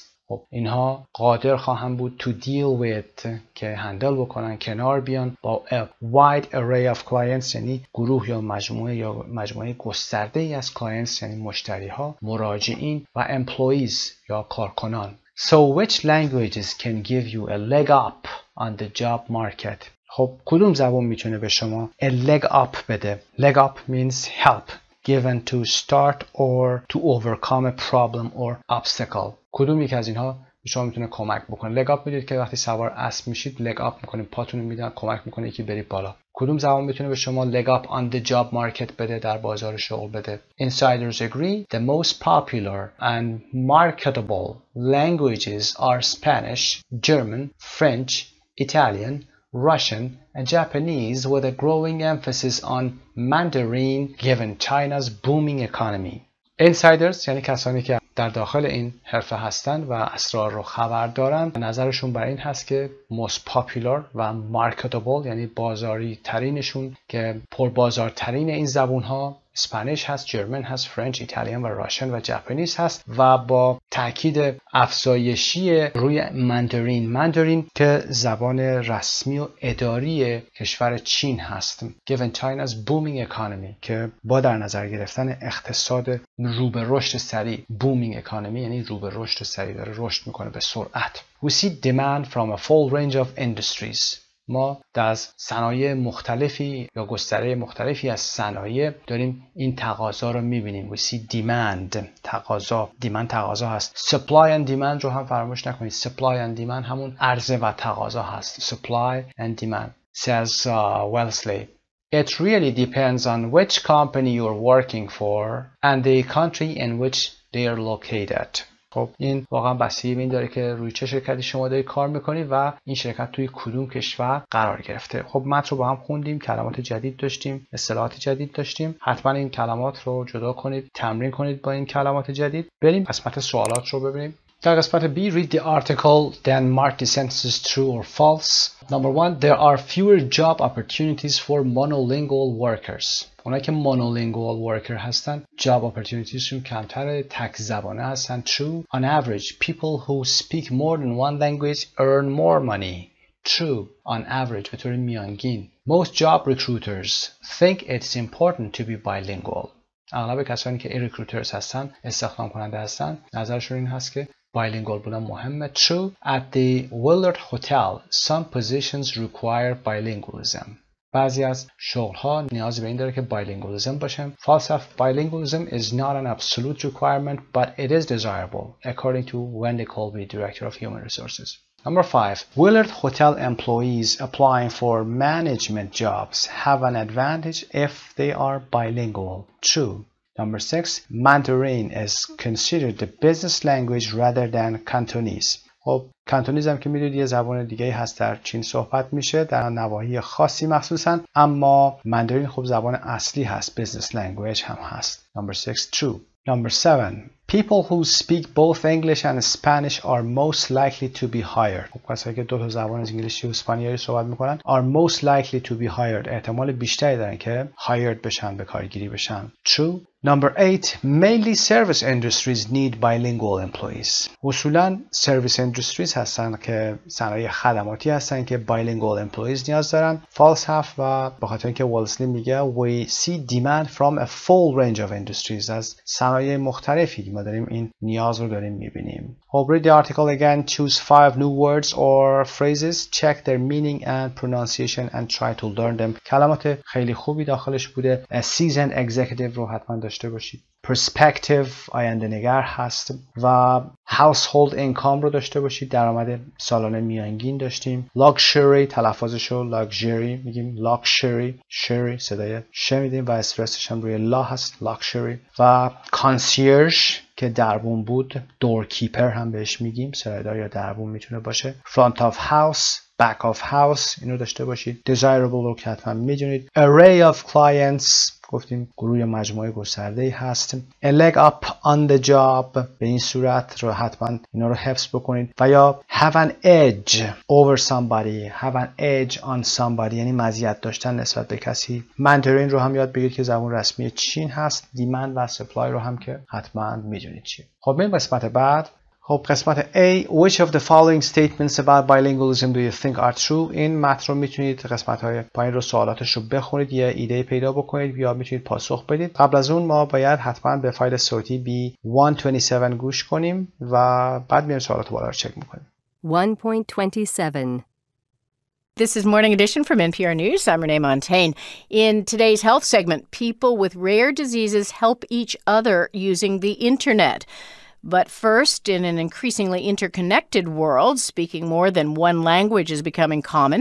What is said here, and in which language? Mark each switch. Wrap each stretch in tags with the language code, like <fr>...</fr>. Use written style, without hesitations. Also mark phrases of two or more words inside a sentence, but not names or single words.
<fa>خب اینها قادر خواهند بود</fa> <en>to deal with</en> <fa>که هندل بکنن، کنار بیان با</fa> <en>a wide array of clients،</en> <fa>یعنی گروه یا مجموعه گسترده ای از clients، یعنی مشتری ها، مراجعین و employees یا کارکنان.</fa> <en>So which languages can give you a leg up on the job market؟</en> <fa>خب کدوم زبان میتونه به شما</fa> <en>a leg up</en> <fa>بده؟</fa> <en>Leg up means help given to start or to overcome a problem or obstacle.</en> <fa>کدوم یک از اینها به شما میتونه کمک بکنه؟</fa> <en>leg up</en> <fa>میدید که وقتی سوار اسب میشید</fa> <en>leg up</en> <fa>میکنید، پاتون رو میدن، کمک میکنه که برید بالا. کدوم زبان میتونه به شما</fa> <en>leg up on the job market</en> <fa>بده، در بازار شغل بده؟</fa> <en>Insiders agree the most popular and marketable languages are Spanish, German, French, Italian, Russian and Japanese, with a growing emphasis on Mandarin given China's booming economy.</en> <fa>Insiders یعنی کسانی که در داخل این حرفه هستند و اسرار رو خبر دارن، نظرشون بر این هست که</fa> <en>most popular</en> <fa>و marketable یعنی بازاری ترینشون که پربازارترین این زبون ها اسپانیش هست، جرمن هست، فرنچ، ایتالیان و راشن و ژاپنیز هست و با تاکید افزایشی روی ماندارین که زبان رسمی و اداری کشور چین هست.</fa> <en>Given China's booming economy</en> <fa>که با در نظر گرفتن اقتصاد رو به رشد سریع،</fa> <en>booming economy</en> <fa>یعنی رو به رشد سریع، داره رشد میکنه به سرعت.</fa> <en>We see demand from a full range of industries.</en> <fa>ما در صنایع مختلفی یا گستره مختلفی از صنایع داریم این تقاضا رو میبینیم.</fa> <en>We see demand،</en> <fa>تقاضا، demand تقاضا هست.</fa> <en>Supply and demand</en> <fa>رو هم فراموش نکنید.</fa> <en>Supply and demand</en> <fa>همون عرضه و تقاضا هست.</fa> <en>Supply and demand. Says Wellesley. It really depends on which company you're working for and the country in which they are located.</en> <fa>خب این واقعا بستگی به این داره که روی چه شرکتی شما دارید کار میکنید و این شرکت توی کدوم کشور قرار گرفته. خب متن رو با هم خوندیم، کلمات جدید داشتیم، اصطلاحات جدید داشتیم. حتما این کلمات رو جدا کنید، تمرین کنید با این کلمات جدید. بریم قسمت سوالات رو ببینیم. در قسمت</fa> <en>B, read the article, then mark the sentences true or false. Number 1, there are fewer job opportunities for monolingual workers.</en> <fa>اونایی که</fa> <en>monolingual worker</en> <fa>هستن</fa> <en>job opportunities</en> <fa>شون کمتره، تک زبانه هستن.</fa> <en>True. On average, people who speak more than one language earn more money. True. On average,</en> <fa>به طور میانگین.</fa> <en>Most job recruiters think it's important to be bilingual.</en> <fa>اغلب کسانی که recruiters هستن، استخدام کننده هستن، نظرشون این هست که bilingual بودن مهمه.</fa> <en>True. At the Willard Hotel, some positions require bilingualism.</en> <fa>بعضی از شغل‌ها نیاز به این داره که bilingualism باشه. False.</fa> <en>Bilingualism is not an absolute requirement, but it is desirable, according to Wendy Colby, Director of Human Resources. Number 5. Willard Hotel employees applying for management jobs have an advantage if they are bilingual. True. Number 6. Mandarin is considered the business language rather than Cantonese.</en> <fa>خب کانتونیز هم که میدونید یه زبان دیگه هست، در چین صحبت میشه در نواحی خاصی مخصوصا، اما ماندارین خب زبان اصلی هست،</fa> <en>business language</en> <fa>هم هست.</fa> <en>Number 6. True. Number 7. People who speak both English and Spanish are most likely to be hired.</en> <fa>خب کسایی که دو تا زبان انگلیسی و اسپانیایی صحبت میکنن</fa> <en>are most likely to be hired.</en> <fa>احتمال بیشتری دارن که hired بشن، به کارگیری بشن.</fa> <en>True. Number 8. Mainly service industries need bilingual employees.</en> <fa>اصولاً</fa> <en>service industries</en> <fa>هستن که صنایع خدماتی هستن که</fa> <en>bilingual employees</en> <fa>نیاز دارن.</fa> <en>False</en> <fa>هست و به خاطر اینکه والسلی میگه</fa> <en>we see demand from a full range of industries.</en> <fa>از صنایع مختلفی ما داریم این نیاز رو داریم میبینیم.</fa> <en>Read the article again. Choose 5 new words or phrases. Check their meaning and pronunciation and try to learn them.</en> <fa>کلمات خیلی خوبی داخلش بوده.</fa> <en>A seasoned executive</en> <fa>رو حتما داشته باشید. Perspective آینده نگر هست و</fa> <en>household income</en> <fa>رو داشته باشید، درآمد سالانه میانگین داشتیم. Luxury تلفظش رو luxury میگیم،</fa> <en>luxury sherry</en> <fa>صدای ش میدیم و استرسش هم روی لا هست، luxury. و concierge که دربون بود، doorkeeper هم بهش میگیم، سرایدار یا دربون میتونه باشه.</fa> <en>Front of house back of house</en> <fa>اینو داشته باشید. Desirable رو که حتما میدونید.</fa> <en>Array of clients</en> <fa>گفتیم گروه مجموعه گسترده‌ای هست.</fa> <en>A leg up on the job</en> <fa>به این صورت رو حتما اینا رو حفظ بکنید. و یا</fa> <en>have an edge over somebody, have an edge on somebody</en> <fa>یعنی مزیت داشتن نسبت به کسی. منترین رو هم یاد بگیرید که زبان رسمی چین هست. دیمند و سپلای رو هم که حتما میدونید چیه. خب بریم قسمت بعد. خب قسمت</fa> <en>A Which of the following statements about bilingualism do you think are true؟</en> <fa>این متن رو میتونید قسمت های پایین رو سوالاتش رو بخونید، یه ایده پیدا بکنید یا میتونید پاسخ بدید. قبل از اون ما باید حتما به فایل صوتی B127 گوش کنیم و بعد میایم سوالات بالا رو چک میکنیم.</fa> <en>1.27 This is Morning Edition from NPR News. I'm Renee Montaigne. In today's health segment, people with rare diseases help each other using the internet. But first, in an increasingly interconnected world, speaking more than one language is becoming common.</en>